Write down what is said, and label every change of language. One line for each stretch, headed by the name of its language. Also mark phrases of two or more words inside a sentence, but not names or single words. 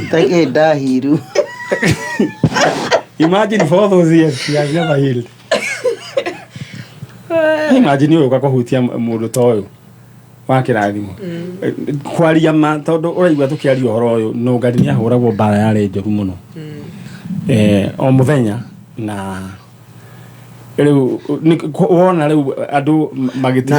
English: take dahiru imagine for those years you have never healed imagine you
Kikuyu: ukahutia mũndũ ta ũyũ wa kĩrathimo kwaria ma tondũ ũraigua tũkĩaria ũhoro ũyũ no ngaria nĩ ahũragwo mbara yarĩ njoru mũno o mũthenya na rĩu wona rĩu andũ magĩtiga